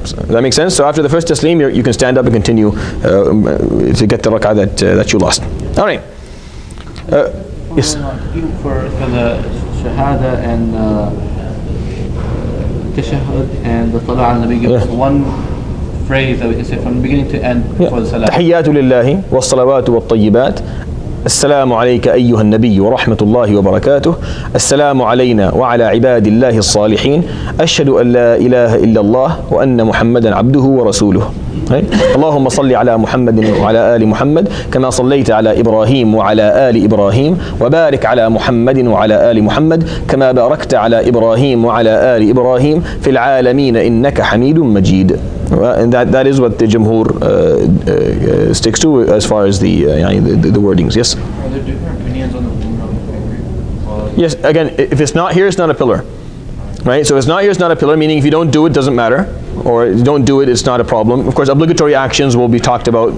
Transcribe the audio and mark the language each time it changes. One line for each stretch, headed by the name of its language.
English: Does that make sense? So after the first taslim, you can stand up and continue to get the rak'ah that you lost. All right. Yes? For the shahada and tashahhud and the tala' al-nabi, give us one phrase that we can say from beginning to end for the salah.
Arabic: Tahiyyatu lillahi was salawatu wa tayyibat. السلام عليك أيها النبي ورحمة الله وبركاته السلام علينا وعلى عباد الله الصالحين أشهد أن لا إله إلا الله وأن محمدا عبده ورسوله اللهم صل على محمد وعلى آل محمد كما صليت على إبراهيم وعلى آل إبراهيم وبارك على محمد وعلى آل محمد كما باركت على إبراهيم وعلى آل إبراهيم في العالمين إنك حميد مجيد.
English: And that is what the Jumhur sticks to as far as the wordings. Yes? Are there different opinions on the finger? Yes, again, if it's not here, it's not a pillar. Right? So if it's not here, it's not a pillar, meaning if you don't do it, it doesn't matter. Or you don't do it, it's not a problem. Of course, obligatory actions will be talked about.